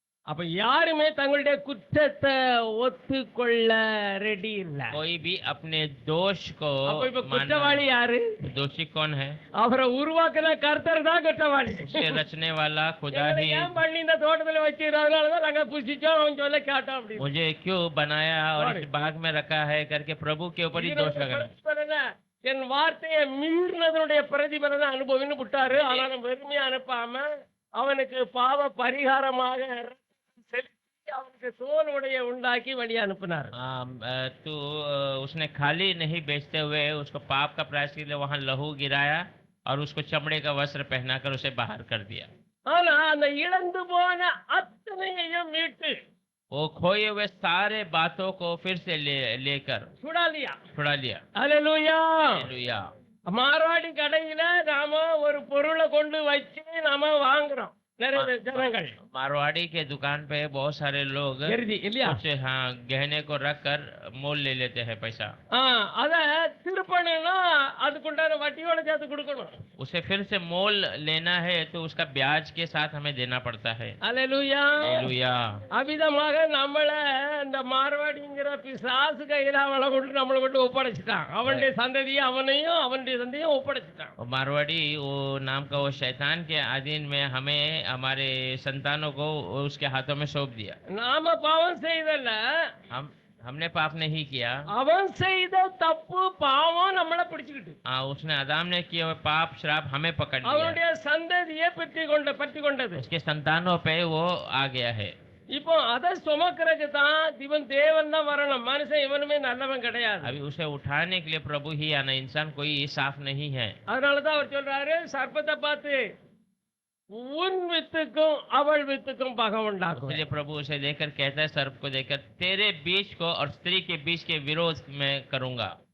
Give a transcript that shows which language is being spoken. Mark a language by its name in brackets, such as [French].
[Tamil] அப்ப யாருமே தங்களுடைய குற்றத்தை ஒத்துக்கொள்ள ரெடி இல்ல. [Hindi] कोई भी अपने दोष को [Tamil] அப்ப இப்ப [Hindi] मानना। [Tamil] குற்றவாளி யாரு? [Hindi] दोषी कौन है? [Tamil] அவரை உருவாக்குன கர்த்தர் தான் குற்றவாளி. [Hindi] उसे रचने वाला खुदा ही। [Tamil] ஏன் பண்ணி இந்த தோட்டத்துல வச்சிருந்ததுனாலதான் நாங்க புசிச்சோம், அவன் சொல்ல கேட்டோம் அப்படி. [Hindi] मुझे क्यों बनाया और इस बाग में रखा है करके प्रभु के ऊपर ही दोष लगाना। [Tamil] என் வார்த்தையை மீறினதனுடைய பிரதிபலனை அனுபவின்னு விட்டாரு. ஆனாலும் வெறுமையா அனுப்பாம அவனுக்கு பாவ பரிகாரமாக செலுத்தி அவனுக்கு தோல் உடைய உண்டாக்கி வழி அனுப்பினார். [Hindi] तो उसने खाली नहीं बेचते हुए उसको पाप का प्रायश्चित के लिए वहां लहू गिराया और उसको चमड़े का वस्त्र पहनाकर उसे बाहर कर दिया। [Tamil] ஆனா அந்த இழந்து போன அத்தனையையும் மீட்டு [Hindi] वो खोए हुए सारे बातों को फिर से लेकर [Tamil] சுடாலியா. [Hindi] छुड़ा लिया। [Tamil] அல்லேலூயா. [Hindi] हालेलुया। [Tamil] மார்வாடி கடையில நாம ஒரு பொருளை கொண்டு வச்சு நாம வாங்குறோம், நிறைய ஜனங்கள். [Hindi] मारवाड़ी के दुकान पे बहुत सारे लोग [Tamil] எருதி இல்லையா? [Hindi] कुछ हाँ गहने को रख कर मोल ले लेते हैं पैसा। [Tamil] அத திருப்பணும்னா அதுக்குண்டான வட்டியோட சேர்த்து கொடுக்கணும். [Hindi] उसे फिर से मोल लेना है तो उसका ब्याज के साथ हमें देना पड़ता है। [Tamil] அல்லேலூயா. [Hindi] हालेलुया। [Tamil] அவிதமாக நம்மள இந்த மார்வாடிங்கிற பிசாசு கையில அவளை கொண்டு நம்மளை கொண்டு ஒப்படைச்சிட்டான். அவனுடைய சந்ததியை அவனையும் அவனுடைய சந்தையும் ஒப்படைச்சிட்டான். [Hindi] और मारवाड़ी वो नाम का वो शैतान के अधीन में हमें हमारे संतानों को उसके हाथों में सौंप दिया। [Tamil] நாம பாவம் செய்தல, [Hindi] हमने पाप नहीं किया, [Tamil] அவன் செய்த தப்பு பாவம் நம்மள பிடிச்சுக்கிட்டு [Hindi] हाँ उसने आदम ने किया हुआ पाप श्राप हमें पकड़ लिया, [Tamil] அவனுடைய சந்ததியை பற்றி கொண்டது. [Hindi] उसके संतानों पे वो आ गया है। [Tamil] இப்போ அதை சுமக்கிறதுக்கு தான் இவன் தேவன் தான் வரணும். மனுஷன் இவனுமே நல்லவன் கிடையாது. [Hindi] अभी उसे उठाने के लिए प्रभु ही आना, इंसान कोई साफ नहीं है। [Tamil] அதனாலதான் அவர் சொல்றாரு, சர்ப்பத்தை பார்த்து உன் வித்துக்கும் அவள் வித்துக்கும் பகை உண்டாக்கும். [Hindi] इसलिए प्रभु उसे देखकर कहता है, सर्प को देखकर तेरे बीच को और स्त्री के बीच के विरोध में करूंगा।